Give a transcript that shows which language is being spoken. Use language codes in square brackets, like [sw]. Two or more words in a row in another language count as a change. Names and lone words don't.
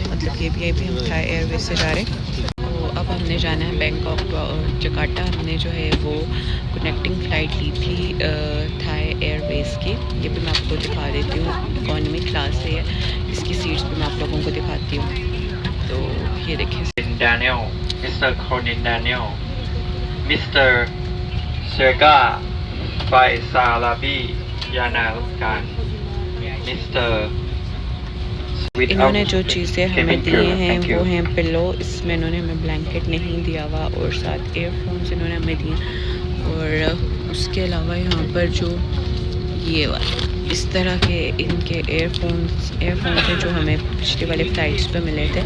[hi] मतलब ये भी हम थाई एयरवेज़ से जा रहे हैं। तो अब हमने जाना है बैंकॉक टू जकार्ता। हमने जो है वो [en] connecting flight [hi] ली थी थाई एयरवेज़ की। ये भी मैं आपको दिखा देती हूँ। [en] economy class [hi] है ये, इसकी सीट्स भी मैं आप लोगों को दिखाती हूँ। तो ये देखिए, [en] Daniel, Mr. Conan Daniel, Mr. Serga Faisalabi Yanalkan, Mr. [hi] इन्होंने जो चीज़ें हमें दी हैं वो हैं पिलो। इसमें इन्होंने हमें ब्लैंकेट नहीं दिया हुआ। और साथ एयरफोन्स इन्होंने हमें दिए। और उसके अलावा यहाँ पर जो ये वाला इस तरह के इनके एयरफोन्स हैं जो हमें पिछले वाले फ़्लाइट्स पे मिले थे।